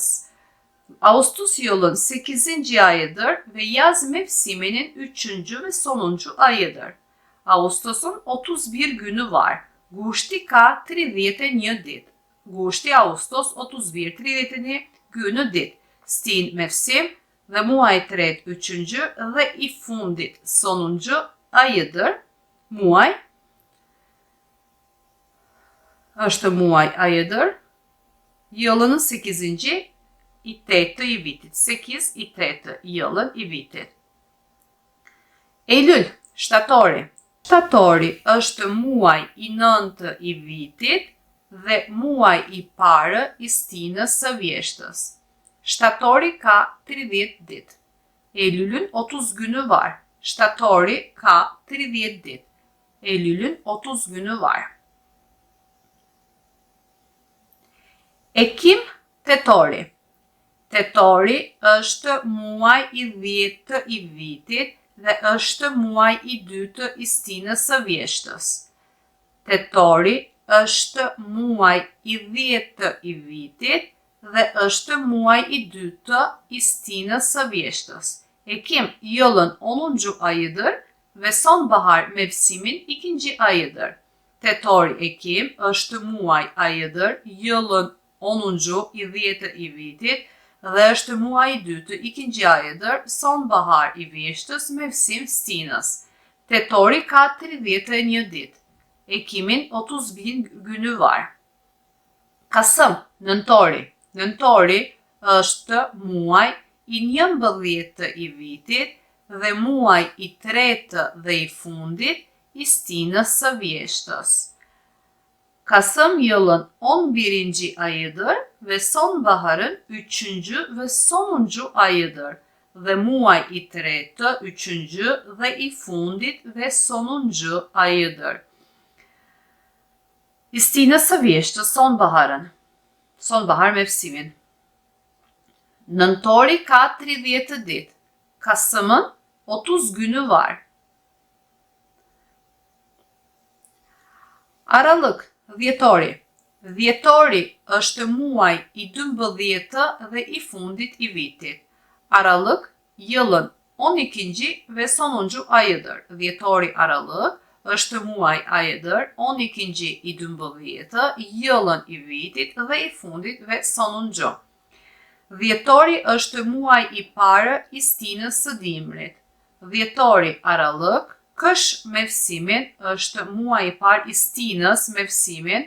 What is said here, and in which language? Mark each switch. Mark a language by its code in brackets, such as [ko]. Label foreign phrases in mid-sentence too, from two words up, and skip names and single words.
[tr] Ağustos yılın 8. ayıdır ve yaz mevsiminin 3. ve sonuncu ayıdır. Ağustos'un 31 günü var. [sq] Gushti ka 31 ditë. Gushti, [tr] Ağustos 31-31 günü ditë. [sq] Stin mevsim dhe muaj i 3 3. dhe i fundit [tr] sonuncu ayıdır. [sq] Muaj është muaj ayıdır. Yılının 8. i 8 i vitit. 8 i 8 yılın i vitit. Eylül, Shtatori. Shtatori është muaj i nëntë i vitit dhe muaj i parë i stinës së vjeshtës. Shtatori ka 30 ditë. [tr] Eylül'ün 30 günü var. [sq] Shtatori ka 30 ditë. [tr] Eylül'ün 30 günü var. Ekim, [sq] tetori. Tetori është muaj i 10 i vitit dhe është muaj i 2 i stinës së vjeshtës. Tetori është muaj i 10 i vitit dhe është muaj i 2 i stinës së vjeshtës. [tr] Ekim yılın 10. ayıdır ve sonbahar mevsimin 2. ayıdır. Tetori Ekim [sq] është muaj [tr] ayıdır, yılın 10. [sq] i 10 i vitit dhe është muaj i 2 2. [tr] ayıdır, sonbahar [sq] i vjeshtës, [tr] mevsim stinës. [sq] Tetori ka 31 ditë. [tr] Ekimin 31 günü var. Kasım, [sq] nëntori. Nëntori është muaj i 11 i vitit dhe muaj i 3 dhe i fundit i stinës së vjeshtës. [tr] Kasım yılın 11. ayıdır ve sonbaharın 3. ve sonuncu ayıdır ve [sq] muaj i 3, 3. dhe i fundit [tr] ve sonuncu ayıdır. [sq] I stinës së vjeshtës, [tr] sonbahar mevsimin. [sq] Nëntori ka 30 ditë. [tr] Kasım'ın 30 günü var. Aralık, [sq] dhjetori. Dhjetori është muaj i 12 dhe i fundit i vitit. [tr] Aralık, yılın 12. ve sonuncu ayıdır. Dhjetori Aralık [sq] është muaj [tr] ayıdır, 12. [sq] i 12, yılın i vitit dhe i fundit [tr] ve sonuncu. [sq] Dhjetori është muaj i parë i stinës së dimrit. Dhjetori Aralık, [tr] kış mevsimin [sq] është muaj i parë i stinës, [tr] mevsimin.